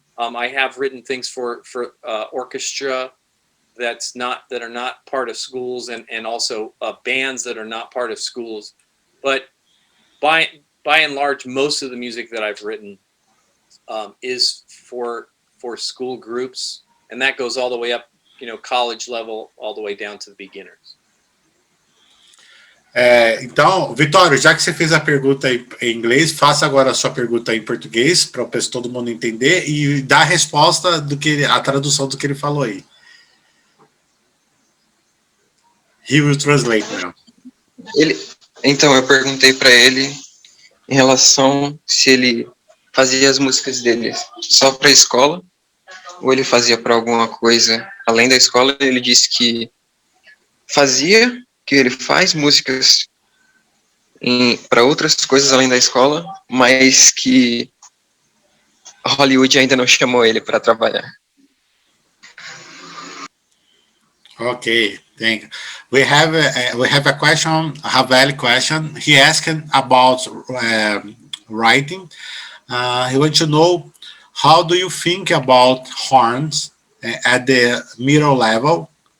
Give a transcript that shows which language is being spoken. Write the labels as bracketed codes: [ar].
[en] I have written things for orchestra that are not part of schools, and also bands that are not part of schools. But by and large, most of the music that I've written is for school groups, and that goes all the way up, college level, all the way down to the beginners. [pt] Então, Vitório, já que você fez a pergunta em inglês, faça agora a sua pergunta em português para todo mundo entender e dá a resposta a tradução do que ele falou aí. [en] He will translate now. [pt] Então, eu perguntei para ele em relação se ele fazia as músicas dele só para a escola ou ele fazia para alguma coisa além da escola. Ele disse que fazia, que ele faz músicas para outras coisas além da escola, mas que Hollywood ainda não chamou ele para trabalhar. [en] Okay, thank you. We have a question, a valid question. He asked about writing. He wants to know, how do you think about horns at the middle level?